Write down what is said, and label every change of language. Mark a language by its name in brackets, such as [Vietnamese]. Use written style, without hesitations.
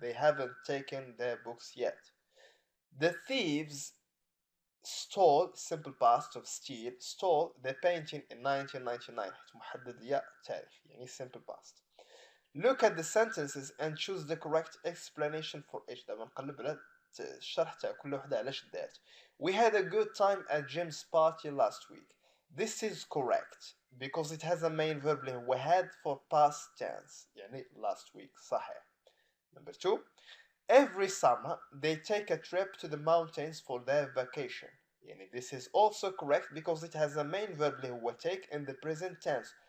[English] They haven't taken the books yet. The thieves stole simple past of steal stole the painting in 1999 [Arabic] محدد لي التاريخ يعني [English] simple past. Look at the sentences and choose the correct explanation for each. [Arabic] دابا نقلب على الشرح تاع كل وحدة علاش دارت. [English] We had a good time at Jim's party last week. This is correct because it has a main verb اللي هو had for past tense يعني last week صحيح. Number 2. Every summer they take a trip to the mountains for their vacation يعني this is also correct because it has a main verb اللي هو take in the present tense.